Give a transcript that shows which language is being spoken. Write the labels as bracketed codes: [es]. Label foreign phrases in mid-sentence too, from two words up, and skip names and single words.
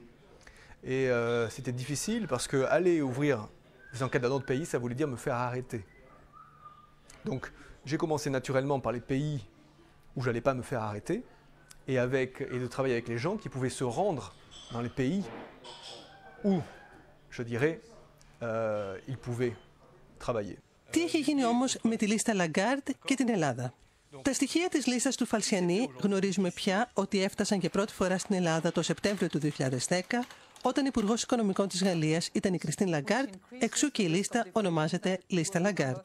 [fr] Et c'était difficile parce qu'aller ouvrir des enquêtes dans d'autres pays, ça voulait dire me faire arrêter. Donc j'ai commencé naturellement par les pays où je n'allais pas me faire arrêter et de travailler avec les gens qui pouvaient se rendre dans les pays où, je dirais, ils pouvaient travailler. [el] Τι έχει γίνει όμως με τη λίστα Lagarde και την Ελλάδα? Τα στοιχεία της λίστας του Φαλσιανί γνωρίζουμε πια ότι έφτασαν και πρώτη φορά στην Ελλάδα το Σεπτέμβριο του 2010, όταν Υπουργός Οικονομικών της Γαλλίας ήταν η Κριστίν Λαγκάρντ, εξού και η λίστα ονομάζεται λίστα Lagarde.